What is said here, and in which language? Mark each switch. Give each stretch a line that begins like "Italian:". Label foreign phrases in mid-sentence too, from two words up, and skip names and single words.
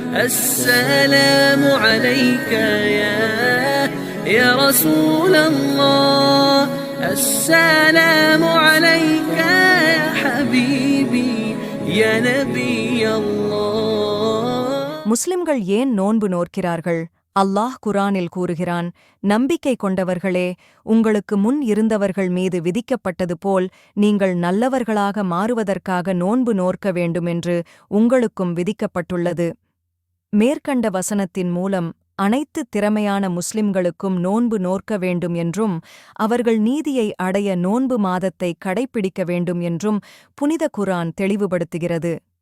Arabic: السلام عليك يا رسول الله. السلام عليك يا حبيبي يا نبي الله.
Tamil: முஸ்லிம்கள் ஏன் நோன்பு நோற்கிறார்கள்? அல்லாஹ் குர்ஆனில் கூறுகிறான், நம்பிக்கை கொண்டவர்களே, உங்களுக்கு முன் இருந்தவர்கள் மீது விதிக்கப்பட்டது போல் நீங்கள் நல்லவர்களாக மாறுவதற்காக நோன்பு நோற்க வேண்டுமென்று உங்களுக்கும் விதிக்கப்பட்டுள்ளது. மேற்கண்ட வசனத்தின் மூலம் அனைத்து திறமையான முஸ்லிம்களுக்கும் நோன்பு நோற்க வேண்டும் என்றும் அவர்கள் நீதியை அடைய நோன்பு மாதத்தை கடைப்பிடிக்க வேண்டும் என்றும் புனித குர்ஆன் தெளிவுபடுத்துகிறது.